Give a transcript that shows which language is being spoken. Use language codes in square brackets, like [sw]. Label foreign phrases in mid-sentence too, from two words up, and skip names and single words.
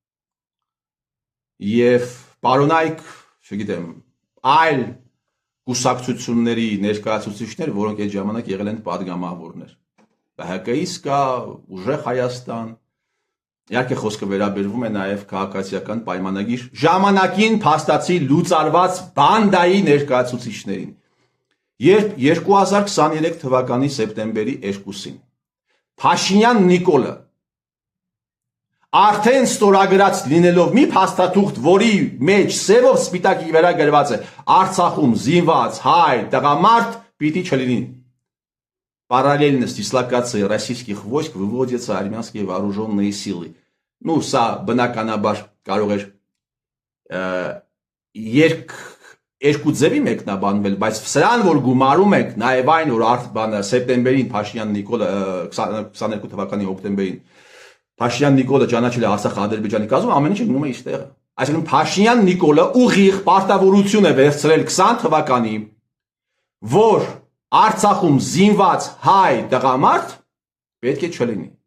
[hy] եւ պարոնայք, չգիտեմ, այլ կուսակցությունների ներկայացուցիչներ, որոնք այդ ժամանակ եղել են падգամավորներ։ ԲՀԿ-ից կա, Ուժեղ Հայաստան, իհարկե խոսքը վերաբերվում է նաև քաղաքացիական պայմանագիր ժամանակին փաստացի լուծարված բանդայի ներկայացուցիչներին։ Երբ 2023 թվականի սեպտեմբերի 2-ին Փաշինյան Նիկոլը արդեն ստորագրած լինելով մի փաստաթուղթ, որի մեջ սևով սպիտակի վրա գրված է Արցախում զինված հայ տղամարդ պիտի չլինի։ [ru] Параллельно с дислокацией российских войск выводятся армянские вооруженные силы. [hy] Ну, սա բնականաբար կարող էր երկու ձևի մեկնաբանվել, բայց սրան, որ գումարում եք, նաև այն, որ սեպտեմբերին Փաշինյան Նիկոլը 22 թվականի հոկտեմբերին Փաշինյան Նիկոլը ճանաչել է Արցախ-Ադրբեջանի կազմում, ամեն ինչը գնում է իր տեղը։ Այսինքն Փաշինյան Նիկոլը ուղիղ պարտավորություն է վերցրել 20 թվականի, որ Արցախում զինված հայ տղամարդ պետք է չլինի։